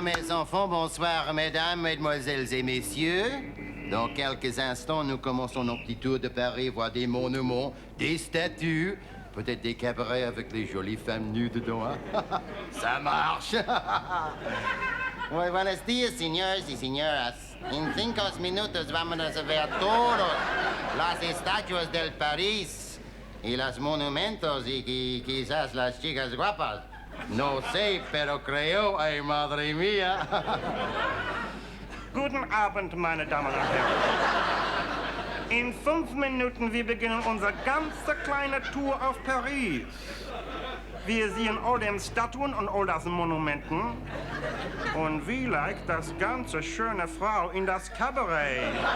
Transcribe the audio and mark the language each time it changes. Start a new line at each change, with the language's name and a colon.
French: enfants, bonsoir, mesdames, mesdemoiselles et messieurs. Dans quelques instants, nous commençons nos petits tours de Paris, voir des monuments, des statues, peut-être des cabarets avec les jolies femmes nues dedans. Hein? Ça marche.
Spanish: Muy buenos días, señores y señoras. En 5 minutos vamos a ver todas las estatuas del París y los monumentos y quizás las chicas guapas. No sé, pero creo, ay, madre mía.
German: Guten Abend, meine Damen und Herren. In 5 Minuten wir beginnen unsere ganze kleine Tour auf Paris. Wir sehen all den Statuen und all das Monumenten. Und vielleicht das ganze schöne Frau in das Kabarett.